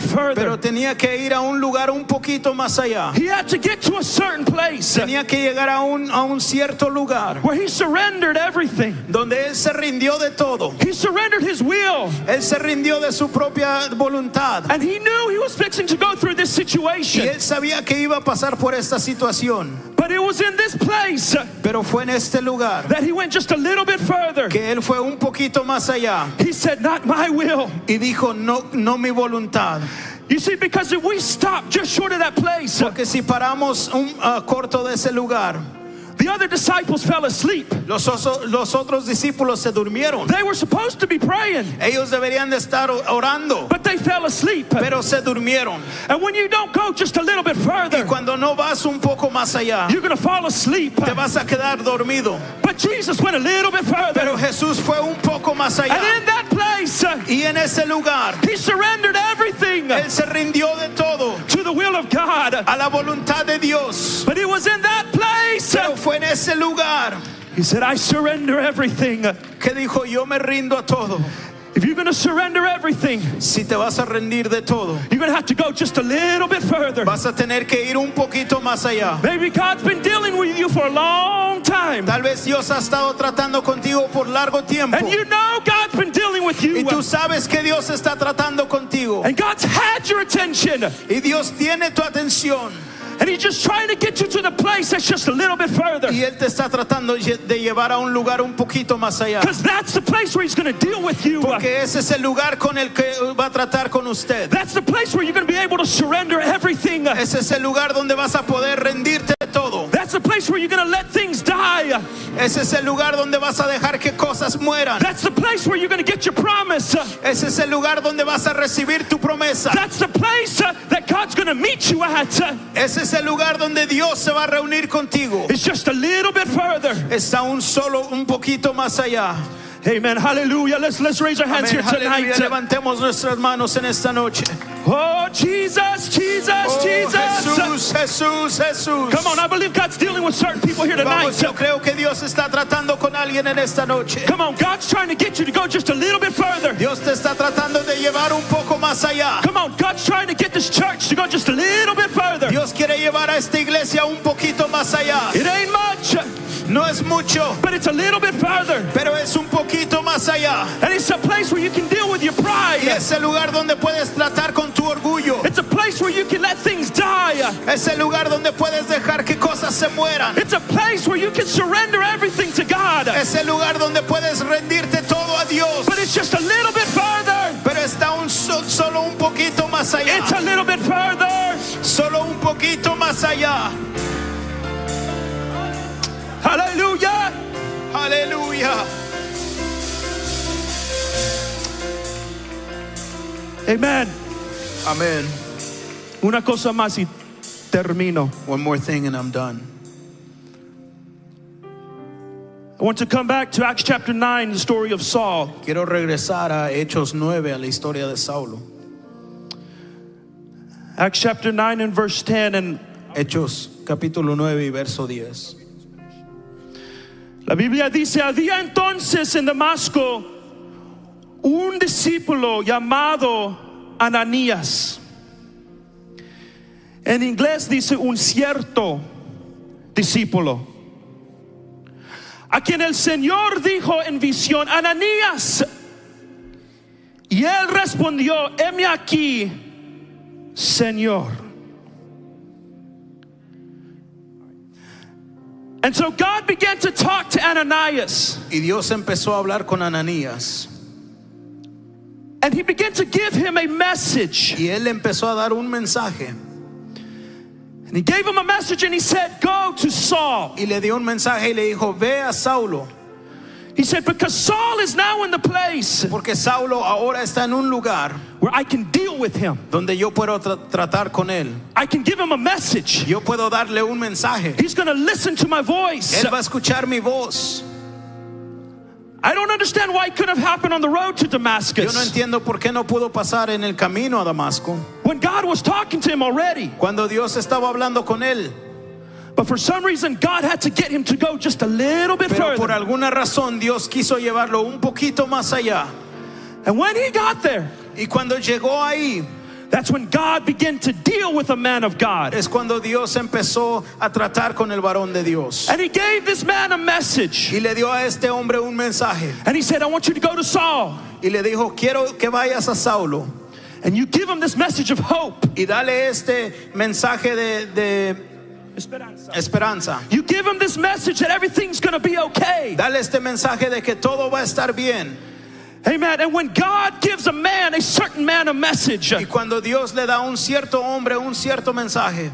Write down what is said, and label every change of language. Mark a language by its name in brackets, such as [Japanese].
[Spanish] Pero [English] further. [Spanish] tenía que ir a un lugar un poquito más allá. [English] He had to get to a certain place [Spanish] Tenía que llegar a un cierto lugar [English] where he surrendered everything. [Spanish] donde él se rindió de todo. [English] He surrendered his will. [Spanish] Él se rindió de su propia voluntad. [English] And he knew he was fixing to go through this [Spanish] Y [English] situation. [Spanish] él sabía que iba a pasar por esta situación. [English] But it was in this place [Spanish] Pero fue en este lugar [English] that he went just a little bit further. [Spanish] que él fue un poquito más allá [English] He said, not my will. [Spanish] y dijo, no mi voluntad. [English] You see, because if we stop just short of that place, [Spanish] Porque si paramos corto de ese lugar, [English] the other disciples fell asleep. [Spanish] los otros discípulos se durmieron. [English] They were supposed to be praying, [Spanish] Ellos deberían de estar orando, [English] but they fell asleep. [Spanish] pero se durmieron. [English] And when you don't go just a little bit [Spanish] Y [English] further, [Spanish] cuando no vas un poco más allá, [English] you're going to fall asleep. [Spanish] te vas a quedar dormido. [English] But Jesus went a little bit further. [Spanish] Pero Jesús fue un poco más [English] And [Spanish] allá. [English] in that place, [Spanish] Y en ese lugar, [English] he surrendered everything [Spanish] él se rindió de todo [English] to the will of God. [Spanish] a la voluntad de Dios. [English] But it was in that place, [Spanish] Pero fue en ese lugar [English] he said, I surrender everything. [Spanish] que dijo, yo me rindo a todo. [English] If you're going to surrender everything, [Spanish] Si te vas a rendir de todo, [English] you're going to have to go just a little bit further. [Spanish] vas a tener que ir un poquito más allá. [English] Maybe God's been dealing with you for a long time. [Spanish] Tal vez Dios ha estado tratando contigo por largo tiempo. [English] And you know God's been dealing with you. [Spanish] Y tú sabes que Dios está tratando contigo. [English] And God's had your attention. [Spanish] Y Dios tiene tu atención. [English] And he's just trying to get you to the place that's just a little bit further. [Spanish] Y Él te está tratando de llevar a un lugar un poquito más allá. [English] Because that's the place where he's going to deal with you. [Spanish] Porque ese es el lugar con el que va a tratar con usted. [English] That's the place where you're going to be able to surrender everything. [Spanish] Ese es el lugar donde vas a poder rendirte de todo. [English] That's the place where you're going to let things die. [Spanish] Ese es el lugar donde vas a dejar que cosas mueran. [English] That's the place where you're going to get your promise. [Spanish] Ese es el lugar donde vas a recibir tu promesa. [English] That's the place that God's going to meet you at. [Spanish] Ese es el lugar donde Dios se va a reunir contigo. [English] It's just a little bit further. [Spanish] Está un poquito más allá. [English] Amen. Hallelujah. Let's raise our hands [Spanish] Amén, [English] here tonight. [Spanish] aleluya. Levantemos nuestras manos en esta noche. [English] Oh, Jesus, Jesus, Oh, Jesus. [Spanish] Jesús, Jesús, Jesús. [English] Come on, I believe God's dealing with certain people here tonight. [Spanish] Vamos, yo creo que Dios está tratando con alguien en esta noche. [English] Come on, God's trying to get you to go just a little bit further. [Spanish] Dios te está tratando de llevar un poco más allá. [English] Come on, God's trying to get this church to go just a little bit further. [Spanish] Dios quiere llevar a esta iglesia un poquito más allá. [English] It ain't much, [Spanish] No es mucho, [English] but it's a little bit further. [Spanish] pero es un poquito más allá. [English] And it's a place where you can deal with your pride. [Spanish] Y es el lugar donde puedes tratar con tu orgullo. [English] It's a place where you can let things die. [Spanish] Es el lugar donde puedes dejar que cosas se mueran. [English] It's a place where you can surrender everything to God. [Spanish] Es el lugar donde puedes rendirte todo a Dios. [English] But it's just a little bit further. [Spanish] Pero está solo un poquito más allá. [English] It's a little bit further. [Spanish] Solo un poquito más allá. [English] Hallelujah. [Spanish] Aleluya. [English] Amen. [Spanish] Amén. Una cosa más y termino. [English] One more thing and I'm done. I want to come back to Acts chapter 9, the story of Saul. [Spanish] Quiero regresar a Hechos 9, a la historia de Saulo. [English] Acts chapter 9 and verse 10. And [Spanish] Hechos capítulo 9 y verso 10. la Biblia dice, había entonces en Damasco un discípulo llamado Ananías. En inglés dice un cierto discípulo, a quien el Señor dijo en visión, Ananías. Y él respondió, heme aquí, Señor. [English] And so God began to talk to Ananias. [Spanish] Y Dios empezó a hablar con Ananías. [English] And he began to give him a message. [Spanish] Y él empezó a dar un mensaje. [English] And he gave him a message and he said, go to Saul. [Spanish] Y le dio un mensaje y le dijo, ve a Saulo. [English] He said, because Saul is now in the place [Spanish] Porque Saulo ahora está en un lugar [English] where I can deal with him. [Spanish] donde yo puedo tratar con él. [English] I can give him a message. [Spanish] Yo puedo darle un mensaje. [English] He's going to listen to my voice. [Spanish] Él va a escuchar mi voz. [English] I don't understand why it couldn't have happened on the road to [Spanish] Yo no [English] Damascus [Spanish] entiendo por qué no pudo pasar en el camino a Damasco [English] when God was talking to him already. [Spanish] cuando Dios estaba hablando con él. [English] But for some reason, God had to get him to go just a little bit [Spanish] Pero por [English] further. [Spanish] alguna razón Dios quiso llevarlo un poquito más allá. [English] And when he got there, [Spanish] Y cuando llegó ahí, [English] that's when God began to deal with a man of God. [Spanish] es cuando Dios empezó a tratar con el varón de Dios. [English] And he gave this man a message. [Spanish] Y le dio a este hombre un mensaje. [English] And he said, I want you to go to Saul. [Spanish] Y le dijo, quiero que vayas a Saulo. [English] And you give him this message of hope. [Spanish] Y dale este mensaje de esperanza. [English] You give him this message that everything's going to be okay. [Spanish] Dale este mensaje de que todo va a estar bien. [English] Amen. And when God gives a man, a certain man, a message, [Spanish] Y cuando Dios le da a un cierto hombre un cierto mensaje,